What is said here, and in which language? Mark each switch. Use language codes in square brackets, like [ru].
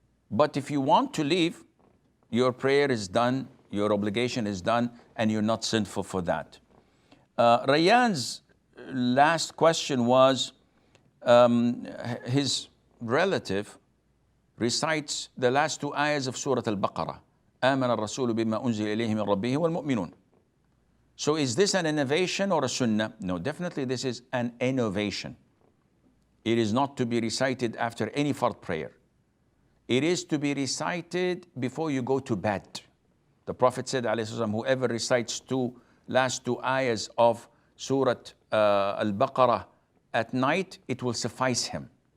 [en] But if you want to leave, your prayer is done, your obligation is done, and you're not sinful for that. Rayyan's last question was, his relative recites the last 2 ayahs of Surah Al-Baqarah. [ar] آمن الرسول بما أنزل إليه من ربه والمؤمنون. [en] So is this an innovation or a sunnah? No, definitely this is an innovation. It is not to be recited after any fard prayer. It is to be recited before you go to bed. The Prophet said, whoever recites last 2 ayahs of Surah Al-Baqarah at night, it will suffice him.